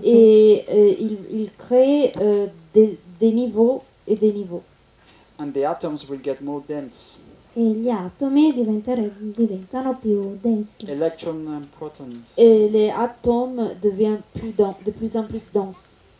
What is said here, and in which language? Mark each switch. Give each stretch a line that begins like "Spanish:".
French: Et il crée des niveaux et des niveaux.
English: And the atoms will get more dense.
Italian: E gli atomi diventano più densi.
English: Electron and protons.
French: Et les atomes deviennent de plus en plus denses.